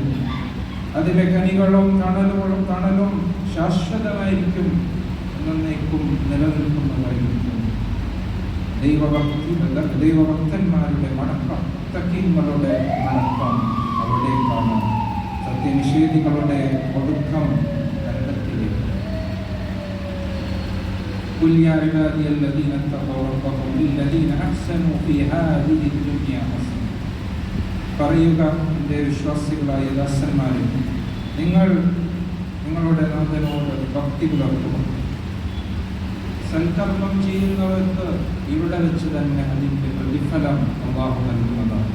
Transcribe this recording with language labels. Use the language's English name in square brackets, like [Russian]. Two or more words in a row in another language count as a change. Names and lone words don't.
[Malayalam] അതിലെ കനികളും തണലും ശാശ്വതമായിരിക്കും, എന്നേക്കും നിലനിൽക്കുന്നതായിരിക്കും. ദൈവഭക്തന്മാരുടെ മടക്കം, മുത്തഖീങ്ങളുടെ മടക്കം അവിടേക്കാണ്. സത്യനിഷേധികളുടെ ഒടുക്കം നരകത്തിലേക്ക്. [Arabic] قل يا عبادي الذين اتقوا ربهم للذين احسنوا في هذه الدنيا حسنة. [Malayalam] പറയുക, എൻ്റെ വിശ്വാസികളായ ദാസന്മാരെ, നിങ്ങൾ നിങ്ങളുടെ നാഥനോട് ഭക്തി പുലർത്തുക. സൽക്കർമ്മം ചെയ്യുന്നവർക്ക് ഇവിടെ വെച്ച് തന്നെ അതിൻ്റെ പ്രതിഫലം അല്ലാഹു നൽകുന്നതാണ്.